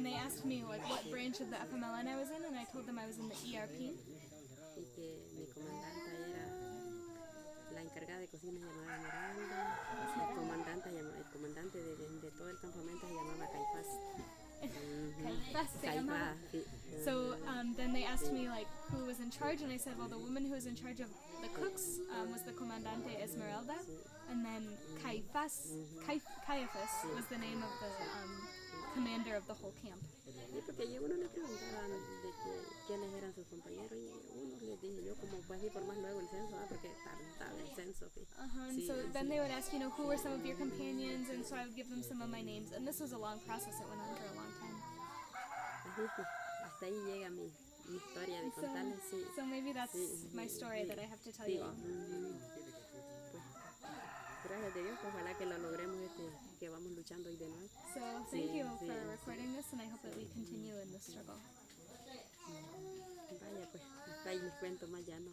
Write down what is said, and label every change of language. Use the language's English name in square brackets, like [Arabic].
[English] asked me like what branch of the FMLN I was in, and I told them I was in the ERP. [Spanish] Y que mi comandante era la encargada de cocina llamada Miranda, el comandante de todo el campamento se llamaba Caifás. Caifás. [English] So then they asked me like who was in charge, and I said, well, the woman who was in charge of the cooks was the Comandante Esmeralda, and then Caiphas was the name of the commander of the whole camp. [Spanish] Sí, porque a uno le preguntaban de quiénes eran sus compañeros y unos les dije yo como pues informar luego el censo, porque estaba el censo. [English] And so then they would ask, who were some of your companions, and so I would give them some of my names, and this was a long process. It went on for a long time. [Spanish] Así que hasta ahí llega mi historia de contarles. Sí. [English] So maybe that's my story that I have to tell you all. [Spanish] Pues, gracias a Dios, ojalá que lo logremos, que vamos luchando hoy de nuevo. [English] So thank you for recording this, and I hope that we continue in this struggle. [Spanish] Vaya, pues, hasta ahí les cuento más ya, ¿no?